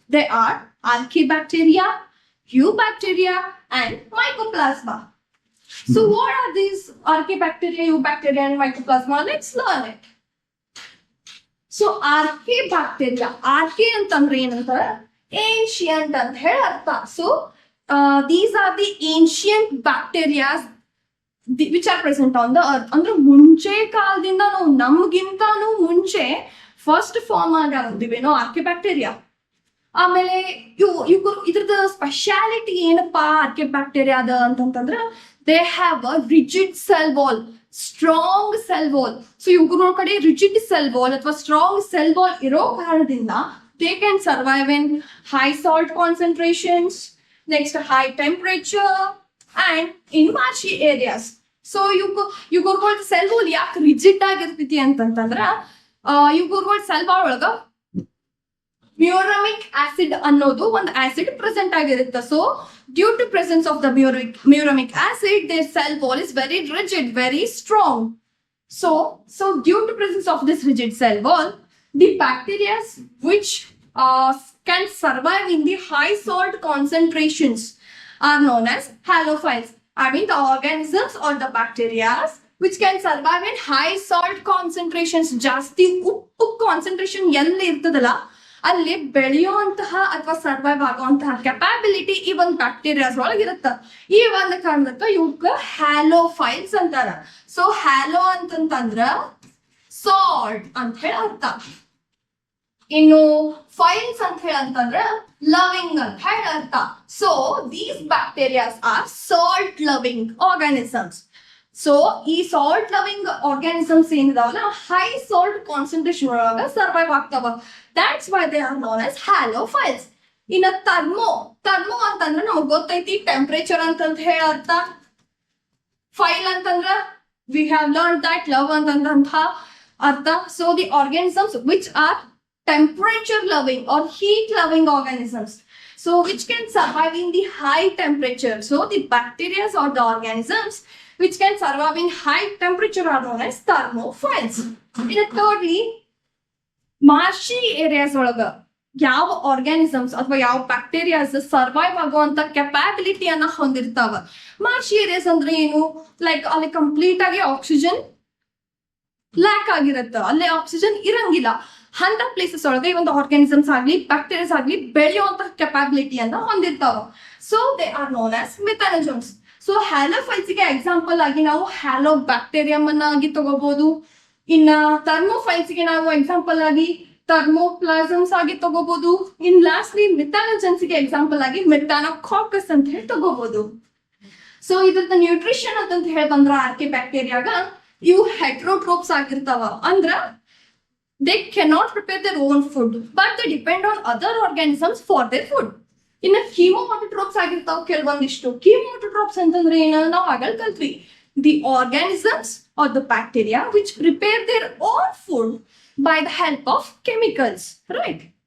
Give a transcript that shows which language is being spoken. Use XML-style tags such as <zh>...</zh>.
<en>They are archaebacteria, eubacteria and mycoplasma. So what are these archaebacteria, eubacteria and mycoplasma? Let's learn it.</en> <kn>So archaebacteria, archae ಅಂತಂದ್ರೆ ಏನಂತಾರೆ, ancient ಅಂತ ಹೇಳಿ ಅರ್ಥ.</kn> <en>So these are the ancient bacteria which are present on the earth.</en> <kn>ಅಂದ್ರೆ ಮುಂಚೆ ಕಾಲದಿಂದ ನಾವು ನಮ್ಗಿಂತಾನು ಮುಂಚೆ ಫಸ್ಟ್ ಫಾರ್ಮ್ ಆಗಿದ್ದೀವೇನೋ ಆರ್ಕಿಬ್ಯಾಕ್ಟೀರಿಯಾ. ಆಮೇಲೆ ಇದ್ರದ್ದು ಸ್ಪೆಷಾಲಿಟಿ ಏನಪ್ಪಾ ಆರ್ಕಿಬ್ಯಾಕ್ಟೀರಿಯಾದ ಅಂತಂತಂದ್ರೆ,</kn> <en>they have a rigid cell wall, strong cell wall. So</en> <kn>ಇವ್ರ ಕಡೆ</kn> <en>rigid cell wall ಅಥವಾ strong cell wall</en> <kn>ಇರೋ ಕಾರಣದಿಂದ</kn> <en>they can survive in high salt concentrations, next high temperature and in marshy areas.</en> <kn>So ಇವ್ರ cell wall ಯಾಕೆ rigid ಆಗಿರ್ತೈತಿ ಅಂತಂತಂದ್ರ, ಇವ್ರ cell wall ಒಳಗ ಮ್ಯೂರಮಿಕ್ ಆಸಿಡ್ ಅನ್ನೋದು ಒಂದು ಆಸಿಡ್ ಪ್ರೆಸೆಂಟ್ ಆಗಿರುತ್ತೆ.</kn> <en>So due to presence of the muramic acid their cell wall is very rigid, very strong. So due to presence of this rigid cell wall, the bacterias which can survive in the high salt concentrations are known as halophiles. I mean the organisms or the bacteria which can survive in high salt concentrations.</en> <kn>ಜಾಸ್ತಿ ಉಪ್ಪು concentration ಎಲ್ಲಿ ಇರ್ತದಲ್ಲ ಅಲ್ಲಿ ಬೆಳೆಯುವಂತಹ ಅಥವಾ survive ಆಗುವಂತಹ capability ಈ ಒಂದು bacterias ಒಳಗಿರುತ್ತ. ಈ ಒಂದು ಕಾರಣಕ್ಕ ಇವಕ್ಕ ಹ್ಯಾಲೋಫೈಲ್ಸ್ ಅಂತಾರ. ಸೊ ಹ್ಯಾಲೋ ಅಂತಂದ್ರ ಸಾಲ್ಟ್ ಅಂತ ಹೇಳಿ ಅರ್ಥ. ಇನ್ನು ಫೈಲ್ಸ್ ಅಂತ ಹೇಳಿ ಅಂತಂದ್ರ ಲವಿಂಗ್ ಅಂತ ಹೇಳಿ ಅರ್ಥ.</kn> <en>So these bacterias are salt loving organisms.</en> <kn>So ಈ salt loving organisms ಏನಿದಾವಲ್ಲ high salt concentration ಒಳಗ ಸರ್ವೈವ್ ಆಗ್ತಾವ.</kn> <en>That's why they are known as halophiles.</en> <kn>ಇನ್ನ ಥರ್ಮೋ ಅಂತಂದ್ರೆ ನಮಗ್ ಗೊತ್ತೈತಿ ಟೆಂಪರೇಚರ್ ಅಂತಂತ ಹೇಳಿ ಅರ್ಥ. ಫೈಲ್ ಅಂತಂದ್ರ</kn> <en>we have learn that</en> <kn>love ಅಂತಂತ ಅರ್ಥ.</kn> <en>So the organisms which are temperature loving or heat loving organisms, so which can survive in the high temperature. So the bacteria or the organisms which can survive in high temperature are known as thermophiles. In thirdly, marshy areas</en> <kn>ಒಳಗ ಯಾವ organisms ಅಥವಾ ಯಾವ bacterias survive ಆಗುವಂತ capability ಅನ್ನ ಹೊಂದಿರ್ತಾವ. ಮಾರ್ಶಿ areas ಅಂದ್ರೆ ಏನು, like ಅಲ್ಲಿ ಕಂಪ್ಲೀಟ್ ಆಗಿ ಆಕ್ಸಿಜನ್ ಲ್ಯಾಕ್ ಆಗಿರತ್ತ, ಅಲ್ಲೇ ಆಕ್ಸಿಜನ್ ಇರಂಗಿಲ್ಲ. ಅಂತ ಪ್ಲೇಸಸ್ ಒಳಗೆ ಈ ಒಂದು ಆರ್ಗಾನಿಸಮ್ಸ್ ಆಗ್ಲಿ ಬ್ಯಾಕ್ಟೀರಿಯಾಸ್ ಆಗ್ಲಿ ಬೆಳೆಯುವಂತಹ ಕೆಪಾಬಿಲಿಟಿಯನ್ನ ಹೊಂದಿರ್ತಾವ.</kn> <en>So they are known as methanogens.</en> <kn>So ಹ್ಯಾಲೋಫೈಲ್ಸ್ ಗೆ ಎಕ್ಸಾಂಪಲ್ ಆಗಿ ನಾವು ಹ್ಯಾಲೋ ಬ್ಯಾಕ್ಟೀರಿಯಂ ಆಗಿ ತಗೋಬಹುದು. ಇನ್ನ ಥರ್ಮೋಫೈಲ್ಸ್ ಗೆ ನಾವು ಎಕ್ಸಾಂಪಲ್ ಆಗಿ ಥರ್ಮೋಪ್ಲಾಸಮ್ಸ್ ಆಗಿ ತಗೋಬಹುದು. ಇನ್ ಲಾಸ್ಟ್ಲಿ ಮೆಥಾನಜಮ್ಸ್ ಗೆ ಎಕ್ಸಾಂಪಲ್ ಆಗಿ ಮೆಥಾನೋಕಾಕಸ್ ಅಂತ ಹೇಳಿ ತಗೋಬಹುದು. ಸೊ ಇದ್ರದ್ದು ನ್ಯೂಟ್ರಿಷನ್ ಅಂತ ಹೇಳಿ ಬಂದ್ರ ಆರ್ಕೆ ಬ್ಯಾಕ್ಟೀರಿಯಾಗ ಇವು ಹೆಟ್ರೋಟ್ರೋಪ್ಸ್ ಆಗಿರ್ತಾವ.</kn> <en>ಅಂದ್ರ they cannot prepare their own food but they depend on other organisms for their food.</en> <kn>ಇನ್ನು ಕೀಮೋಟೋಟ್ರೋಪ್ಸ್ ಆಗಿರ್ತಾವ ಕೆಲವೊಂದಿಷ್ಟು. ಕೀಮೋಟೋಟ್ರೋಪ್ಸ್ ಅಂತಂದ್ರೆ ಏನ ನಾವು ಆಗಲ್ ಕಲ್ತ್ವಿ.</kn> <en>The organisms or the bacteria which prepare their own food by the help of chemicals, right?</en>